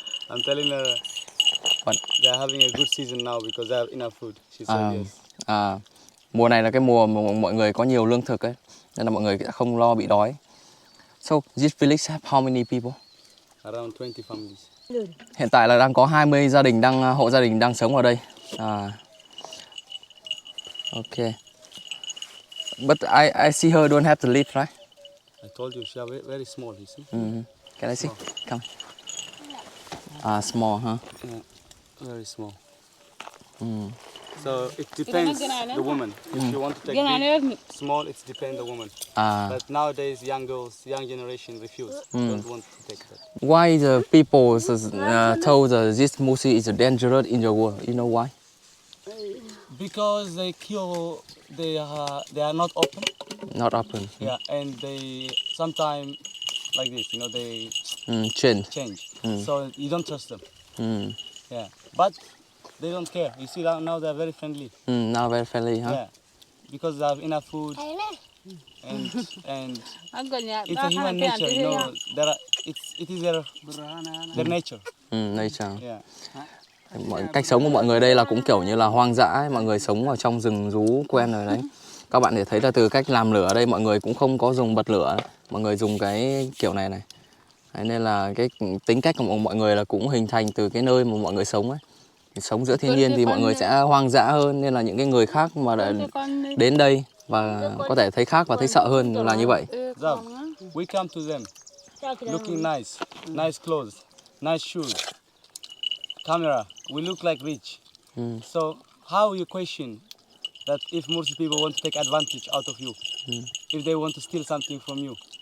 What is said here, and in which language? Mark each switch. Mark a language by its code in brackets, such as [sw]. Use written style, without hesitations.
[en] I'm telling her they're having a good season now because they have enough food. She said yes. [vi] Mùa này là cái mùa mà mọi người có nhiều lương thực ấy, nên là mọi người sẽ không lo bị đói. [en] So this village have how many people? Around 20 families. [vi] Hiện tại là đang có 20 gia đình hộ gia đình đang sống ở đây. [en] Okay. But I see her don't have to live, right? I told you she are very, very small, you see? Can I see? Come. Small, huh? Yeah, very small. So it depends the woman. If you want to take big, small, it depends the woman. But nowadays, young girls, young generation refuse, don't want to take that. Why the people told this Musi is dangerous in the world? You know why? Because they kill, they are not open. Not open. Yeah, and they sometimes like this, you know, they change. So you don't trust them. Yeah, but they don't care. You see now they're very friendly. Now very friendly, huh? Yeah, because they have enough food. And it's a human nature, you know. It is their nature. Nature. Yeah. [vi] Cách sống của mọi người đây là cũng kiểu như là hoang dã ấy. Mọi người sống ở trong rừng rú quen rồi đấy. Các bạn để thấy là từ cách làm lửa ở đây mọi người cũng không có dùng bật lửa, mọi người dùng cái kiểu này này. Đấy, nên là cái tính cách của mọi người là cũng hình thành từ cái nơi mà mọi người sống ấy. Sống giữa thiên nhiên thì mọi người sẽ hoang dã hơn, nên là những cái người khác mà đã đến đây và có thể thấy khác và thấy sợ hơn là như vậy. [en] We come to them looking nice, nice clothes, nice shoes, camera. We look like rich. So how you question that if Mursi people want to take advantage out of you, if they want to steal something from you?